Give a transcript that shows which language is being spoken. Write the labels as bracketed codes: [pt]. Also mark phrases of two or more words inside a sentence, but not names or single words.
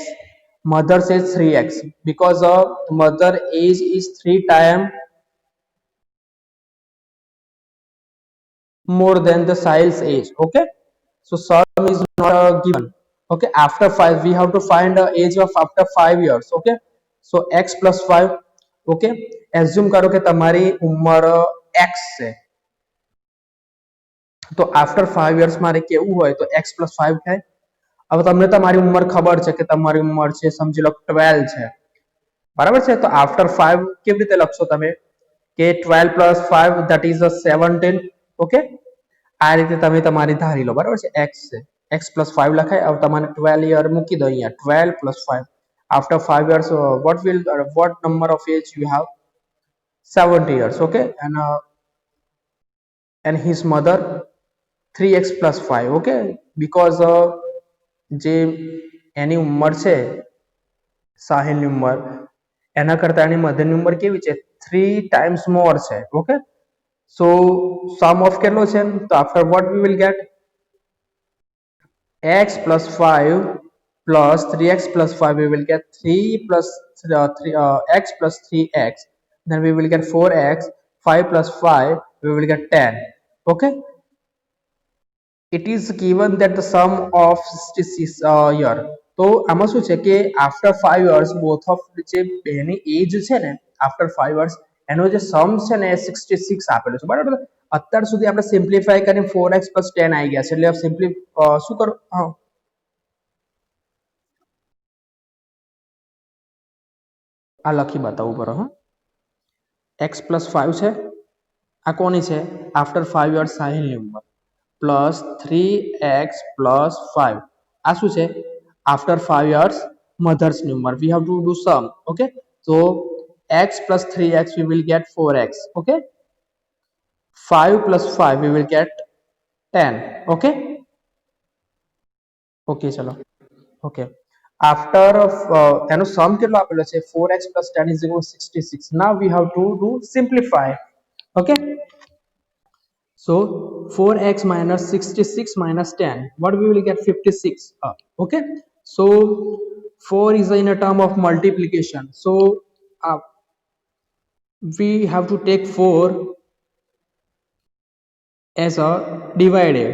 [en] Mother's age 3x, because mother age is 3 times more than the Sahil's age. Okay, so sum is not given. Okay, after 5 we have to find the age of after 5 years. Okay, so x plus 5. Okay, assume [hi] करो कि तुम्हारी उम्र [en] x [gu] છે તો [en] after 5 years [gu] મારે કેવું હોય તો [en] x plus 5 થાય. [gu] હવે તમને તમારી ઉંમર ખબર છે કે તમારી ઉંમર છે સમજી લો 12 છે, બરાબર છે? તો after 5 કેવી રીતે લખશો તમે કે [en] 12 plus 5 that is a 17. [gu] ઓકે, આ રીતે તમે તમારી ધારી લો, બરાબર છે? x છે, [en] x plus 5 [gu] લખાય. હવે તમારે 12 યર મૂકી દો અહીંયા. [en] 12 plus 5 after 5 years what number of age you have? 70 years. Okay, and his mother 3x plus 5. [gu] Okay, because જે એની ઉંમર છે સાહિલની ઉંમર એના કરતા એની મધરની ઉંમર કેવી છે? [en] 3 times more છે. ઓકે, so sum of કેટલો છે? તો after what we will get? x plus 5 plus 3x plus 5, we will get 3 plus 3 x plus 3x, then we will get 4x, 5 plus 5 we will get 10. Okay, it is given that the sum of 66 year. [gu] તો આમાં શું છે કે [en] after 5 years both of [gu] જે બેની એજ છે ને [en] after 5 years [gu] એનો જે સમ છે ને 66 આપેલું છે બરાબર. અત્યાર સુધી આપણે સિમ્પ્લિફાય કરીને 4x 10 આવી ગયા છે એટલે સિમ્પલી શું કરો હા આ લખી બતાવું કરો હા [en] x plus 5 [gu] છે આ કોની છે [en] after 5 years [gu] સાહિલની ઉંમર [en] plus 3x plus 5 [gu] આ શું છે [en] after 5 years mother's number. We have to do sum. Okay, so x plus 3x we will get 4x. Okay, 5 plus 5 we will get 10. Okay, okay ચલો okay after [gu] એનો sum કેટલો આપેલો છે [en] 4x plus 10 is equal to 66. Now we have to do simplify. Okay, so 4x minus 66 minus 10, what we will get 56. Okay, so 4 is in a term of multiplication, so we have to take 4 as a divided.